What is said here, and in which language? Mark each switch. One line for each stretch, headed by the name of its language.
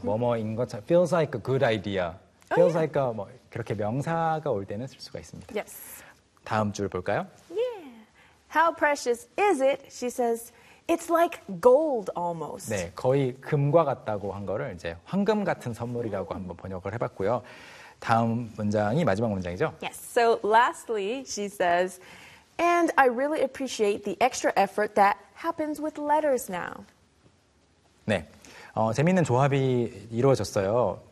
Korean: Mm-hmm. 뭐뭐인 것처럼
English: feels like a good idea.
Korean: Feels oh, yeah. like 뭐 그렇게 명사가 올 때는 쓸 수가 있습니다.
English: Yes.
Korean: 다음 줄 볼까요?
English: Yeah. How precious is it? She says. It's like gold almost.
Korean: 네, 거의 금과 같다고 한 거를 이제 황금 같은 선물이라고 한번 번역을 해봤고요. 다음 문장이 마지막 문장이죠.
English: Yes. So lastly, she says, and I really appreciate the extra effort that happens with letters now.
Korean: 네, 재미있는 조합이 이루어졌어요.